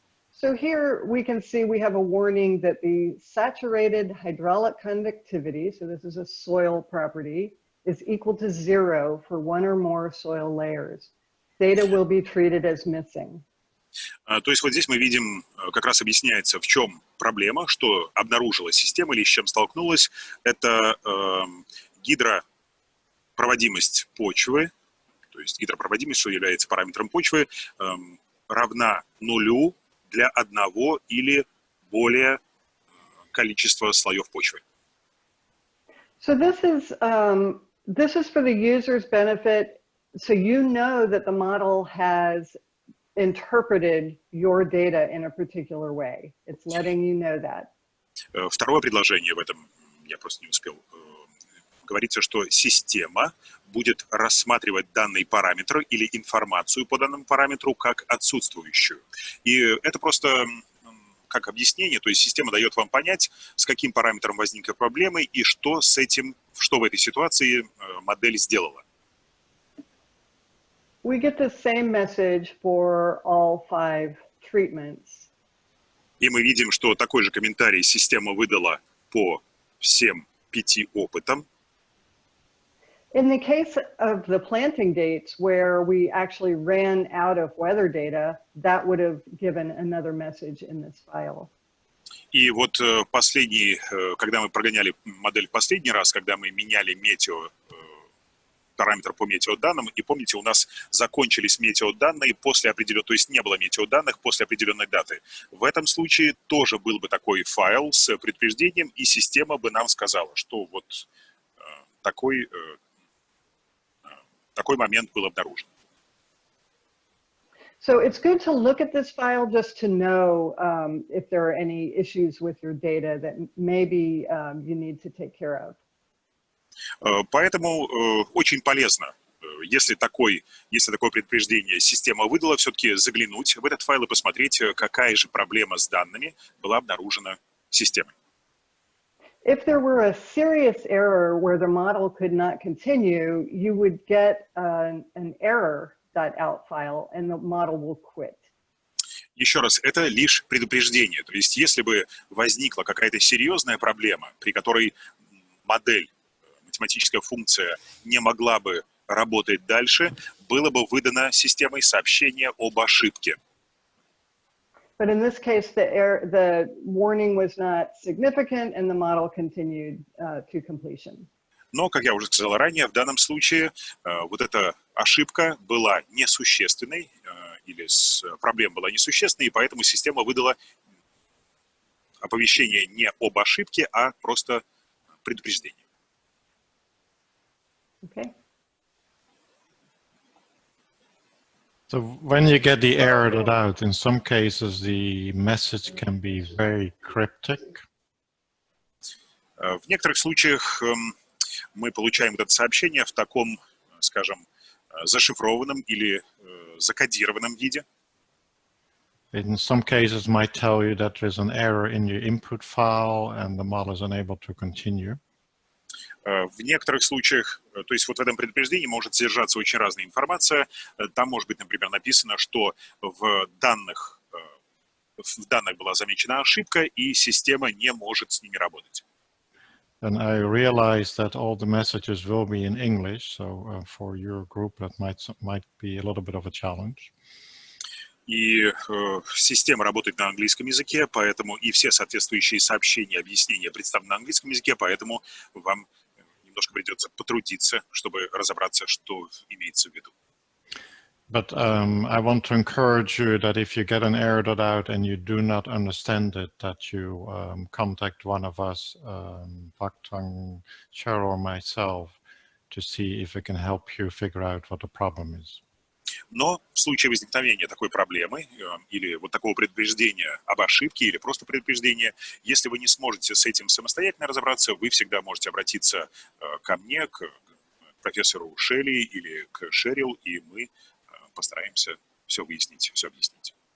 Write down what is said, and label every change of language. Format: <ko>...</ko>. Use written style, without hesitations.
<en>So here we can see we have a warning that the saturated hydraulic conductivity, so this is a soil property, is equal to 0 for one or more soil layers. Data will be treated as missing.</en> <ru>То есть вот здесь мы видим, как раз объясняется, в чем проблема, что обнаружила система или с чем столкнулась. Это гидропроводимость почвы, то есть гидропроводимость, что является параметром почвы, равна нулю для одного или более количества слоев почвы.</ru> <en>So this is for the user's benefit, so you know that the model has interpreted your data in a particular way. It's letting you know that.</en> <ru>Второе предложение в этом, я просто не успел, говорится, что система будет рассматривать данный параметр или информацию по данному параметру как отсутствующую. И это просто как объяснение, то есть система дает вам понять, с каким параметром возникли проблемы и что с этим, что в этой ситуации модель сделала.</ru> <en>We get the same message for all 5 treatments.</en> <ru>И мы видим, что такой же комментарий система выдала по всем 5 опытам.</ru> <en>In the case of the planting dates where we actually ran out of weather data, that would have given another message in this file.</en> <ru>И вот когда мы прогоняли модель в последний раз, когда мы меняли параметр по метеоданным, и помните, у нас закончились метеоданные после определенной, то есть не было метеоданных после определенной даты. В этом случае тоже был бы такой файл с предупреждением, и система бы нам сказала, что вот такой момент был обнаружен.</ru> <en>So it's good to look at this file just to know if there are any issues with your data that maybe you need to take care of.</en> <ru>Поэтому очень полезно, если такое предупреждение система выдала, все-таки заглянуть в этот файл и посмотреть, какая же проблема с данными была обнаружена системой.</ru> <en>If there were a serious error where the model could not continue, you would get an error.out file and the model will quit.</en> <ru>Еще раз, это лишь предупреждение. То есть если бы возникла какая-то серьезная проблема, при которой модель, математическая функция не могла бы работать дальше, было бы выдано системой сообщение об ошибке.</ru> <en>But in this case, the warning was not significant and the model continued to completion.</en> <ru>Но, как я уже сказал ранее, в данном случае вот эта ошибка была несущественной, или проблема была несущественной, и поэтому система выдала оповещение не об ошибке, а просто предупреждение.</ru> <en>Okay. So when you get the error out, in some cases the message can be very cryptic.</en> <ru>В некоторых случаях мы получаем это сообщение в таком, скажем, зашифрованном или закодированном виде.</ru> <en>In some cases might tell you that there's an error in your input file and the model is unable to continue.</en> <ru>В некоторых случаях, то есть вот в этом предупреждении может содержаться очень разная информация. Там может быть, например, написано, что в данных была замечена ошибка, и система не может с ними работать.</ru> <en>And I realize that all the messages will be in English, so for your group that might be a little bit of a challenge.</en> <ru>И система работает на английском языке, поэтому и все соответствующие сообщения, объяснения представлены на английском языке, поэтому вам немножко придется потрудиться, чтобы разобраться, что имеется в виду.</ru> <en>But I want to encourage you that if you get an error out and you do not understand it, that you contact one of us, Baktang, Cheryl, or myself, to see if we can help you figure out what the problem is.</en> <ru>Но в случае возникновения такой проблемы или вот такого предупреждения об ошибке или просто предупреждения, если вы не сможете с этим самостоятельно разобраться, вы всегда можете обратиться ко мне, к профессору Шелли или к Шерил, и мы постараемся все выяснить, все объяснить.</ru>